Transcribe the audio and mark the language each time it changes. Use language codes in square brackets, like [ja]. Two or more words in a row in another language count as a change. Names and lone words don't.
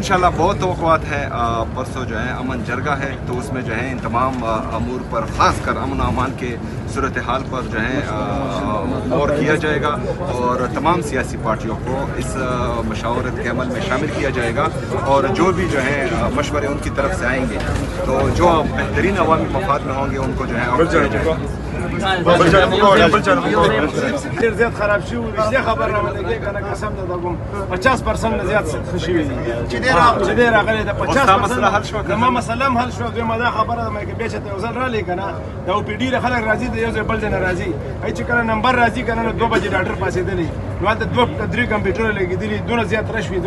[ur] انشاءاللہ بہت توقعات ہے. پرسوں جو ہے امن جرگہ ہے تو اس میں جو ہے ان تمام امور پر, خاص کر امن و امان کے صورتحال پر جو ہے غور کیا جائے گا اور تمام سیاسی پارٹیوں کو اس مشاورت کے عمل میں شامل کیا جائے گا اور جو بھی جو ہے مشورے ان کی طرف سے آئیں گے تو جو بہترین عوامی مفاد میں ہوں گے ان کو جو ہے [ps] ډېر زیات خراب شوي وو. رښتیا خبر راولګېږي که نه قسم ته درکوم 50% نه زیات ښه شوي دي چې دی راغلی د 50% زما مسله هم حل شوه. دویمه دا خبره ده که بیا چې ته یو ځل رالې که نه دا او پي ډي له خلک راځي د یو ځای بل ځای نه راځي, هی چې کله نمبر راځي که نه نو 2 بجې ډاکټر پاسېدلی نو هلته 2-3 کمپیوټره لګېدلي, دونه زیات رش وي.